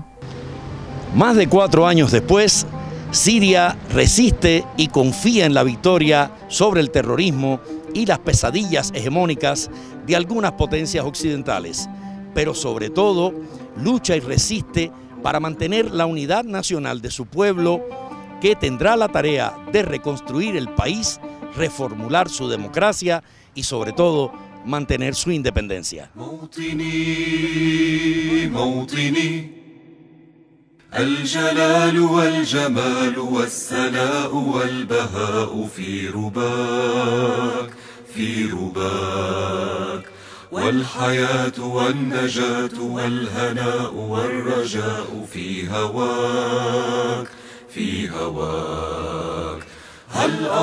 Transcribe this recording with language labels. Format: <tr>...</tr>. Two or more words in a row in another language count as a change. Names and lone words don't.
<es>Más de 4 años después, Siria resiste y confía en la victoria sobre el terrorismo y las pesadillas hegemónicas de algunas potencias occidentales, pero sobre todo lucha y resiste para mantener la unidad nacional de su pueblo, que tendrá la tarea de reconstruir el país, reformular su democracia y sobre todo mantener su independencia.</es> <ar>الجلال والجمال والسناء والبهاء في رباك في رباك والحياة والنجاة والهناء والرجاء في هواك في هواك هل</ar>